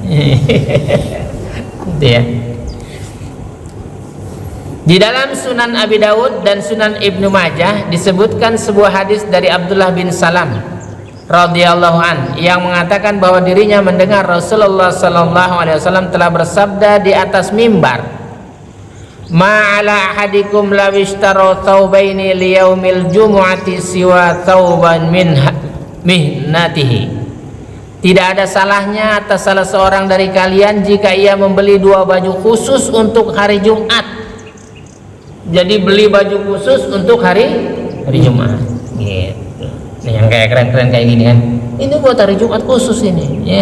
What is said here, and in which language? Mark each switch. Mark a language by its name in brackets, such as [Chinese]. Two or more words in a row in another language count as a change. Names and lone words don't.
[Indonesian] Gitu ya. Di dalam Sunan Abi Daud dan Sunan Ibnu Majah disebutkan sebuah hadis dari Abdullah bin Salam [Arabic] رضي الله عن [Indonesian] yang mengatakan bahwa dirinya mendengar Rasulullah [Arabic] صلى الله عليه وسلم [Indonesian] telah bersabda di atas mimbar, [Arabic] ما على أحدكم لو اشترى ثوبين ليوم الجمعة سوى ثوبا من مهنته. [Indonesian] Tidak ada salahnya atas salah seorang dari kalian jika ia membeli 2 baju khusus untuk hari Jumat. Jadi beli baju khusus untuk hari Jumat gitu. Nih yang kayak keren-keren kayak gini kan, ini buat hari Jumat khusus ini ya.